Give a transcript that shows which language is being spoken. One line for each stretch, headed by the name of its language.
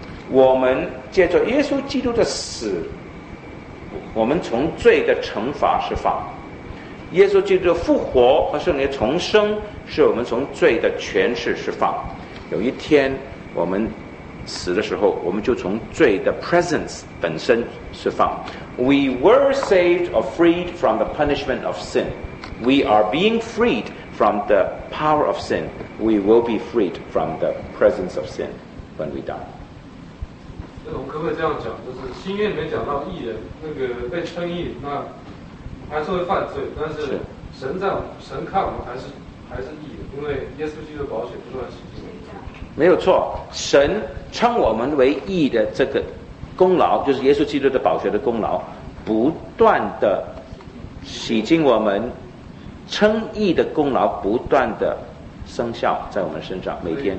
Chinese: 我们借着耶稣基督的死，我们从罪的惩罚释放；耶稣基督的复活和圣灵重生，是我们从罪的权势释放。有一天，我们死的时候，我们就从罪的 presence 本身释放。
English: We were saved or freed from the punishment of sin. We are being freed from the power of sin. We will be freed from the presence of sin when we die.
Chinese: 那我们可不可以这样讲？就是新约里面讲到义人，那个被称义，那还是会犯罪，但是神在神看我们还是义人，因为耶稣基督的宝血不断洗净。没有错，神称我们为义的这个功劳，就是耶稣基督的宝血的功劳，不断的洗净我们，称义的功劳不断的生效在我们身上，每天。